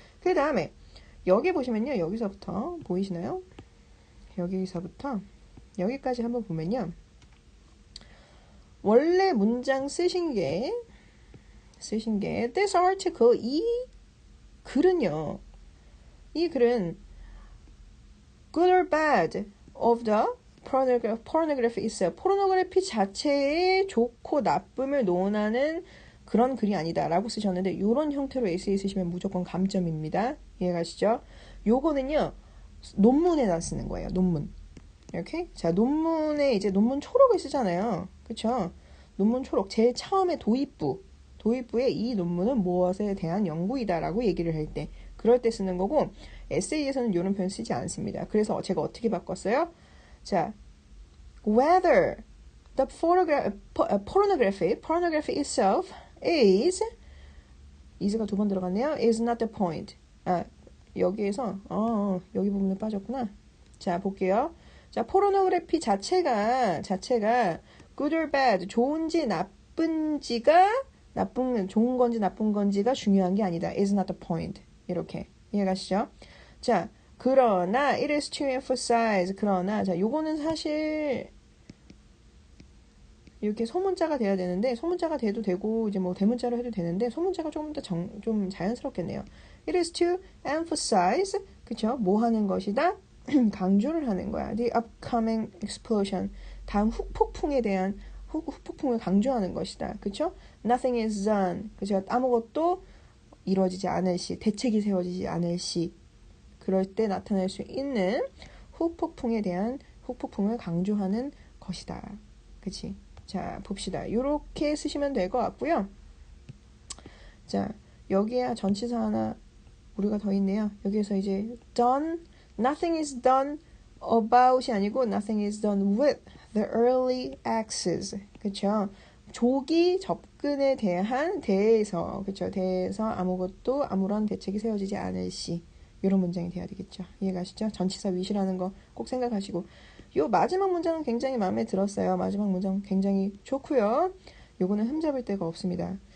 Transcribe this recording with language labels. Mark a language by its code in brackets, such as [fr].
[ko] 그 다음에 여기 보시면요. 여기서부터 보이시나요? 여기서부터 여기까지 한번 보면요. 원래 문장 쓰신 게 [en] this article [ko] 이 글은요. 이 글은 [en] good or bad of the pornography [ko] 있어요. 포르노그래피 자체의 좋고 나쁨을 논하는 그런 글이 아니다 라고 쓰셨는데 이런 형태로 에세이 쓰시면 무조건 감점입니다. 이해가시죠? 요거는요. 논문에다 쓰는 거예요. 논문. 이렇게 자 논문에 이제 논문 초록을 쓰잖아요. 그쵸? 논문 초록 제일 처음에 도입부에 이 논문은 무엇에 대한 연구이다 라고 얘기를 할 때 그럴 때 쓰는 거고 에세이에서는 이런 표현 쓰지 않습니다. 그래서 제가 어떻게 바꿨어요? 자, [en] whether the pornography itself is [ko] 가 두 번 들어갔네요. [en] is not the point. [ko] 여기에서 여기 부분에 빠졌구나. 자, 볼게요. 자, 포르노그래피 자체가 [en] good or bad, [ko] 좋은 건지 나쁜 건지가 중요한 게 아니다. [en] is not the point. [ko] 이렇게 이해가시죠? 자, 그러나 [en] it is to emphasize. [ko] 그러나 자, 요거는 사실 이렇게 소문자가 돼야 되는데 소문자가 돼도 되고 이제 뭐 대문자로 해도 되는데 소문자가 조금 더 좀 자연스럽겠네요. [en] It is to emphasize. [ko] 그쵸? 뭐 하는 것이다? 강조를 하는 거야. [en] The upcoming explosion. [ko] 다음 후폭풍에 대한 후폭풍을 강조하는 것이다. 그쵸? [en] Nothing is done. 그쵸? [ko] 아무것도 이루어지지 않을 시, 대책이 세워지지 않을 시, 그럴 때 나타날 수 있는 후폭풍에 대한 후폭풍을 강조하는 것이다. 그치? 자, 봅시다. 요렇게 쓰시면 될 것 같고요. 자, 여기에 전치사 하나 우리가 더 있네요. 여기에서 이제 [en] done, nothing is done about이 [ko] 아니고 [en] nothing is done with the early access. [ko] 그쵸? 조기 접근에 대해서 그쵸? 대해서 아무런 대책이 세워지지 않을 시 이런 문장이 돼야 되겠죠. 이해가시죠? 전치사 위시라는 거 꼭 생각하시고 요 마지막 문장은 굉장히 마음에 들었어요. 마지막 문장 굉장히 좋고요. 요거는 흠잡을 데가 없습니다.